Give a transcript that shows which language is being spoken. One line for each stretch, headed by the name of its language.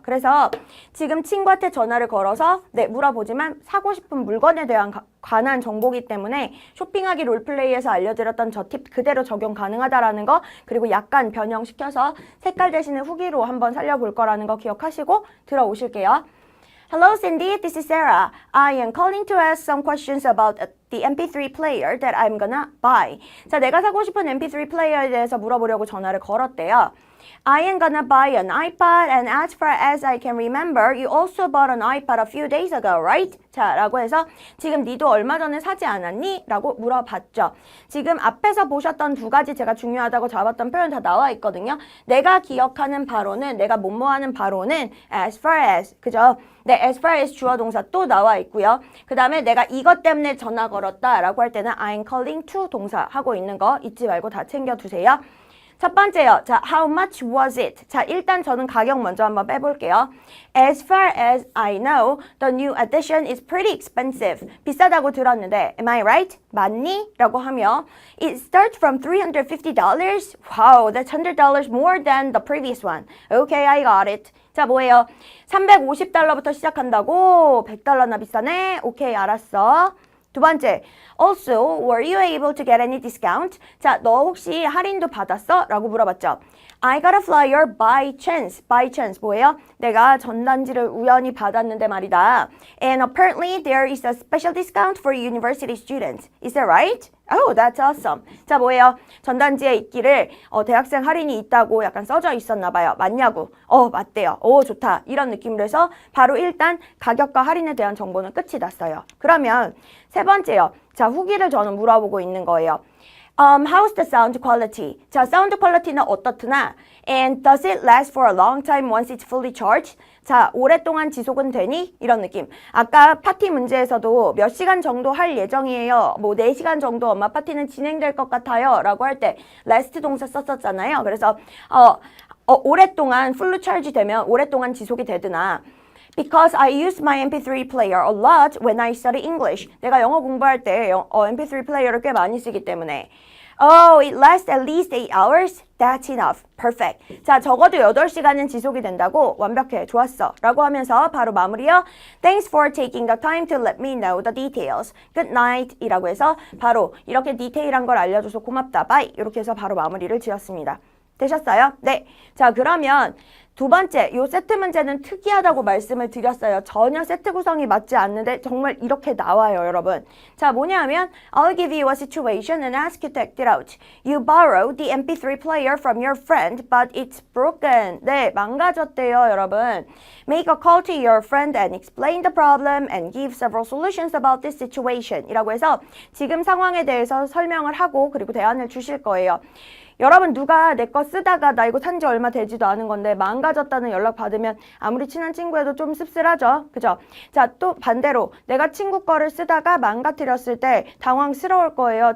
Korean: 그래서 지금 친구한테 전화를 걸어서 네 물어보지만 사고 싶은 물건에 대한 관한 정보기 때문에 쇼핑하기 롤플레이에서 알려드렸던 저 팁 그대로 적용 가능하다라는 거 그리고 약간 변형시켜서 색깔 대신에 후기로 한번 살려볼 거라는 거 기억하시고 들어오실게요.
English: Hello Cindy, this is Sarah. I am calling to ask some questions about the MP3 player that I'm gonna buy.
Korean: 자, 내가 사고 싶은 MP3 플레이어에 대해서 물어보려고 전화를 걸었대요.
English: I am gonna buy an iPod and as far as I can remember, you also bought an iPod a few days ago, right?
Korean: 자, 라고 해서 지금 니도 얼마 전에 사지 않았니? 라고 물어봤죠. 지금 앞에서 보셨던 두 가지 제가 중요하다고 잡았던 표현 다 나와 있거든요. 내가 기억하는 바로는, 내가 뭐뭐하는 바로는
English: as far as,
Korean: 그죠? 네,
English: as far as
Korean: 주어 동사 또 나와 있고요. 그 다음에 내가 이것 때문에 전화 걸었다 라고 할 때는
English: I'm calling to
Korean: 동사 하고 있는 거 잊지 말고 다 챙겨두세요. 첫 번째요. 자,
English: how much was it?
Korean: 자, 일단 저는 가격 먼저 한번 빼볼게요.
English: As far as I know, the new edition is pretty expensive.
Korean: 비싸다고 들었는데,
English: am I right?
Korean: 맞니? 라고 하며,
English: it starts from $350. Wow, that's $100 more than the previous one. Okay, I got it.
Korean: 자, 뭐예요? $350부터 시작한다고? $100나 비싸네? 오케이, 알았어. 두 번째,
English: also, were you able to get any discount?
Korean: 자, 너 혹시 할인도 받았어? 라고 물어봤죠.
English: I got a flyer by chance.
Korean: By chance 뭐예요? 내가 전단지를 우연히 받았는데 말이다.
English: And apparently there is a special discount for university students. Is that right? Oh, that's awesome.
Korean: 자, 뭐예요? 전단지에 있기를 대학생 할인이 있다고 약간 써져 있었나 봐요. 맞냐고. 맞대요. 오, 좋다. 이런 느낌으로 해서 바로 일단 가격과 할인에 대한 정보는 끝이 났어요. 그러면 세 번째요. 자, 후기를 저는 물어보고 있는 거예요.
English: How's the sound quality?
Korean: 자, 사운드 퀄리티는 어떻드나?
English: And does it last for a long time once it's fully charged?
Korean: 자, 오랫동안 지속은 되니? 이런 느낌. 아까 파티 문제에서도 몇 시간 정도 할 예정이에요. 뭐 4시간 정도 엄마 파티는 진행될 것 같아요. 라고 할 때 last 동사 썼었잖아요. 그래서 오랫동안 풀로 charge 되면 오랫동안 지속이 되드나?
English: Because I use my MP3 player a lot when I study English.
Korean: 내가 영어 공부할 때 MP3 플레이어를 꽤 많이 쓰기 때문에.
English: Oh, it lasts at least 8 hours? That's enough. Perfect.
Korean: 자, 적어도 8시간은 지속이 된다고? 완벽해. 좋았어. 라고 하면서 바로 마무리요.
English: Thanks for taking the time to let me know the details. Good night.
Korean: 이라고 해서 바로 이렇게 디테일한 걸 알려줘서 고맙다.
English: Bye.
Korean: 이렇게 해서 바로 마무리를 지었습니다. 되셨어요? 네. 자, 그러면 두 번째, 요 세트 문제는 특이하다고 말씀을 드렸어요. 전혀 세트 구성이 맞지 않는데 정말 이렇게 나와요, 여러분. 자, 뭐냐 하면
English: I'll give you a situation and ask you to act it out. You borrow the MP3 player from your friend, but it's broken.
Korean: 네, 망가졌대요, 여러분.
English: Make a call to your friend and explain the problem and give several solutions about this situation.
Korean: 이라고 해서 지금 상황에 대해서 설명을 하고 그리고 대안을 주실 거예요. 여러분 누가 내 거 쓰다가 나 이거 산 지 얼마 되지도 않은 건데 망가졌다는 연락 받으면 아무리 친한 친구여도 좀 씁쓸하죠. 그죠? 자, 또 반대로 내가 친구 거를 쓰다가 망가뜨렸을 때 당황스러울 거예요.